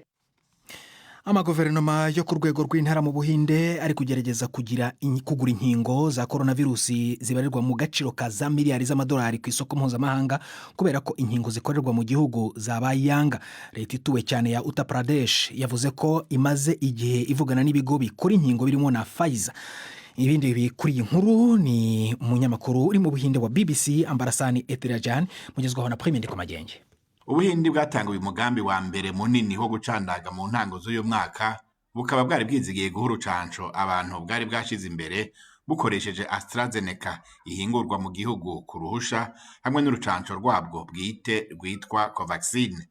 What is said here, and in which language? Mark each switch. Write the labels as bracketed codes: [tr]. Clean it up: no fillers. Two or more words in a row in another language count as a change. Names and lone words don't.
[rw] Amaguverinoma yo ku rwego rw'intara mu Buhinde ari kugerageza kugura inkingo za coronavirus zibarirwa mu gaciro ka za miliyari z'amadolari ku isoko mpuzamahanga kubera ko inkingo zikorerwa mu gihugu zabaye iyanga. Leta ituwe cyane ya Uttar Pradesh yavuze ko imaze igihe ivugana n'ibigo bikora inkingo birimo na Pfizer. [rn] Ibindi bikuri inkuru ni umunyamakuru uri mu Buhinde wa BBC Ambarasani Ethirajan mugezwaho na Premier Ndikumagenge. Ubuhindi bwatanguye umugambi wa mbere munini wo gucandaga mu ntango z'uyu mwaka, bukaba bwari bwizigiye guha urucanco abantu bwari bwashize imbere bukoresheje AstraZeneca ihingurwa mu gihugu ku ruhusha hamwe n'urucanco rwabwo bwite rwitwa Covaxin.